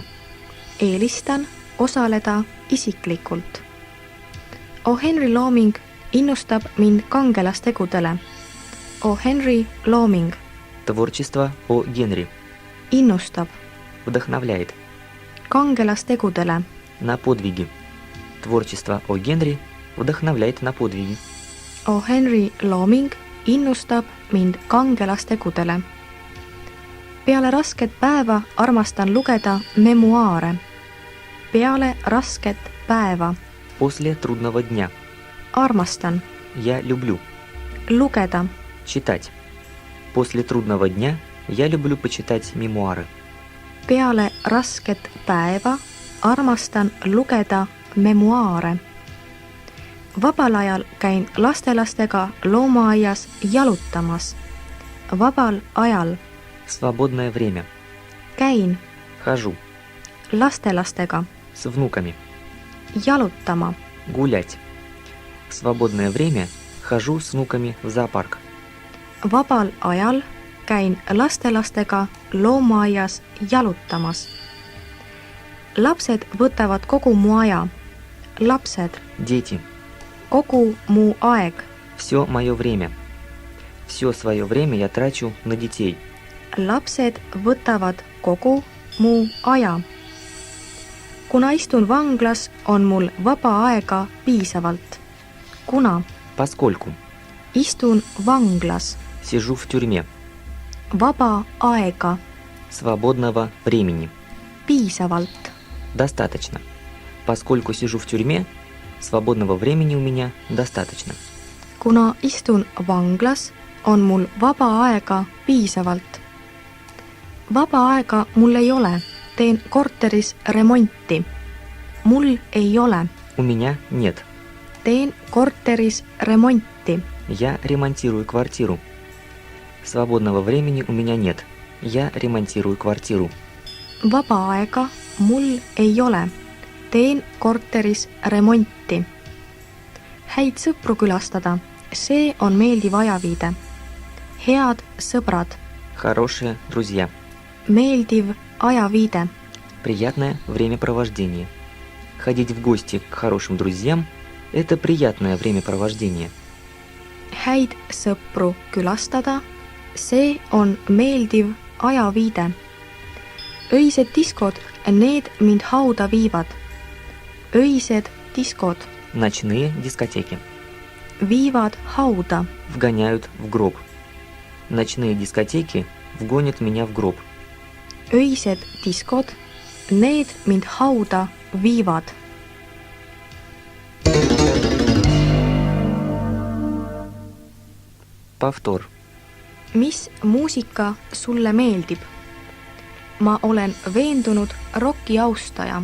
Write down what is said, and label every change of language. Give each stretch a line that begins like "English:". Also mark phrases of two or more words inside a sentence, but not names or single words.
Estonian: Eelistan osaleda isiklikult. O. Henry looming innustab mind kangelastegudele. O. Henry looming
Russian: Творчество О. Генри
Estonian: innustab
Russian: вдохновляет
Estonian: kangelastegudele.
Russian: на подвиги. Творчество О. Генри вдохновляет на подвиги.
Estonian: O. Henry looming innustab mind kangelastegudele. Peale rasket päeva armastan lugeda memuaare. Peale rasket päeva
Russian: После трудного дня
Estonian: armastan
Russian: я люблю
Estonian: lugeda.
Russian: читать. После трудного дня я люблю почитать мемуары.
Estonian: Peale rasket päeva armastan lugeda memuaare. Vabal ajal käin lastelastega loomaaias jalutamas. Vabal ajal
Russian: В свободное время
Estonian: käin
Russian: хожу
Estonian: lastelastega
Russian: с внуками
Estonian: jalutama.
Russian: гулять. В свободное время хожу с внуками в зоопарк.
Estonian: Vabal ajal käin lastelastega loomaaias jalutamas. Lapsed võtavad kogu mu aja. Lapsed,
Russian: Дети.
Estonian: kogu mu aeg.
Russian: Все мое время. Все свое время я трачу на детей.
Estonian: Lapsed võtavad kogu mu aja. Kuna istun vanglas, on mul vaba aega piisavalt. Kuna
Russian: Поскольку
Estonian: istun vanglas,
Russian: сижу в тюрьме,
Estonian: vaba aega
Russian: свободного времени
Estonian: piisavalt.
Russian: достаточно. Поскольку сижу в тюрьме, свободного времени у меня достаточно.
Estonian: Kuna istun vanglas, on mul vaba aega piisavalt. Vaba aega mul ei ole. Teen korteris remonti. Mul ei ole.
Russian: У меня нет.
Estonian: Teen korteris remonti.
Russian: Я ремонтирую квартиру. Свободного времени у меня нет. Я ремонтирую квартиру.
Estonian: Vaba aega mul ei ole. Teen korteris remonti. Häid sõpru külastada. See on meeldiv ajaviide. Head sõbrad.
Russian: Хорошие друзья.
Estonian: Meeldiv ajaviide.
Russian: Приятное времяпровождение. Ходить в гости к хорошим друзьям – это приятное времяпровождение.
Estonian: Häid sõpru külastada. See on meeldiv ajaviide. Öised diskod, need mind hauda viivad. Öised diskod
Russian: Ночные дискотеки.
Estonian: viivad hauda.
Russian: Вгоняют в гроб. Ночные дискотеки вгонят меня в гроб.
Estonian: Öised diskod, need mind hauda viivad.
Russian: Повтор.
Estonian: Mis muusika sulle meeldib? Ma olen veendunud roki austaja.